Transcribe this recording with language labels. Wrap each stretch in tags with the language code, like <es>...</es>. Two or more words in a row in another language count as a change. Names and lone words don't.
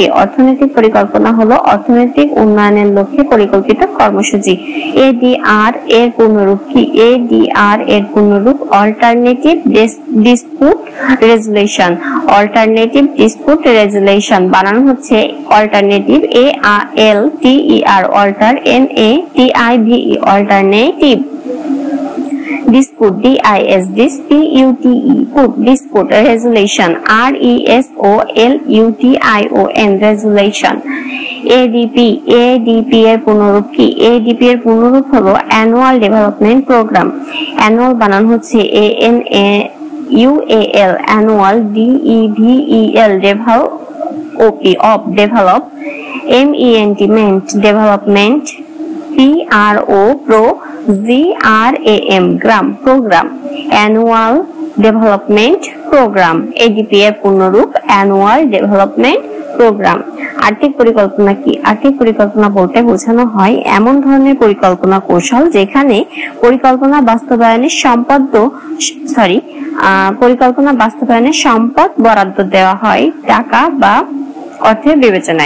<bn>অর্থনৈতিক পরিকল্পনা হলো অর্থনৈতিক উন্নয়নের লক্ষ্যে পরিকল্পিত কর্মসূচি। ADR এর পূর্ণরূপ কি? ADR এর পূর্ণরূপ</bn> <en>alternative dispute resolution. alternative dispute resolution</en> <bn>বানানো হচ্ছে</bn> <en>alternative, ALTER, alter, NATIVE, alternative. dispute, DISPUTE, dispute, resolution, RESOLUTION, resolution.</en> <bn>ADP এর পূর্ণরূপ কি? ADP এর পূর্ণরূপ হলো</bn> <en>annual development program. অ্যানুয়াল</en> <bn>বানান হচ্ছে</bn> <en>ANUAL, annual, DEVEL, develop, MENT, development, PROGRAM, program, annual development program. ADP</en> <bn>এর পূর্ণরূপ</bn> <en>annual development program.</en> <bn>আর্থিক পরিকল্পনা কি? আর্থিক পরিকল্পনা বলতে বোঝানো হয় এমন ধরনের পরিকল্পনা কৌশল যেখানে পরিকল্পনা বাস্তবায়নের সম্পদ বরাদ্দ দেওয়া হয় টাকা বা অর্থের বিবেচনায়।</bn>